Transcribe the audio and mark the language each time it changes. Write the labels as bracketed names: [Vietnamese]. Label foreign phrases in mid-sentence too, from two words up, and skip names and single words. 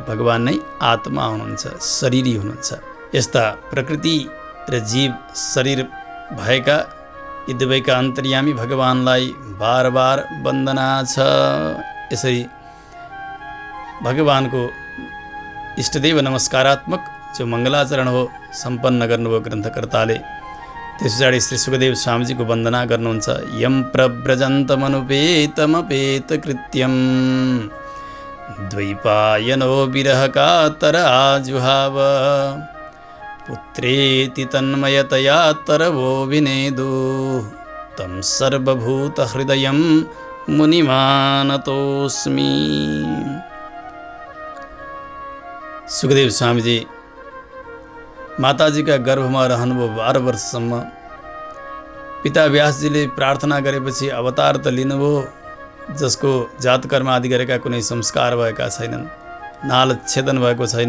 [Nepali] भगवान नै आत्मा हुनुहुन्छ, शरीरी हुनुहुन्छ। यस्ता प्रकृति र जीव शरीर भएका यी दुवैका अन्तर्यामी भगवानलाई बार बार वन्दना छ। यसरी भगवानको इष्टदेव नमस्कारात्मक जो मङ्गलाचरण हो सम्पन्न गर्नुभयो ग्रन्थकर्ताले। त्यस पछाडि श्री सुखदेव स्वामीजीको वन्दना गर्नुहुन्छ। [Sanskrit] यम प्रव्रजन्तमनुपेतमपेत कृत्यम द्वैपायनो विरह कातर आजुहाव पुत्रेति तन्मयतया तरवो विनेदु तं सर्वभूतहृदयं मुनिमानतोऽस्मि। [Nepali] सुखदेव स्वामीजी माताजीका गर्भमा रहनुभयो 12 वर्षसम्म। पिता व्यासजीले प्रार्थना गरेपछि अवतार त लिनुभयो, जसको जातकर्म आदि गरेका कुनै संस्कार भएका छैनन्, नाल छेदन भएको छैन।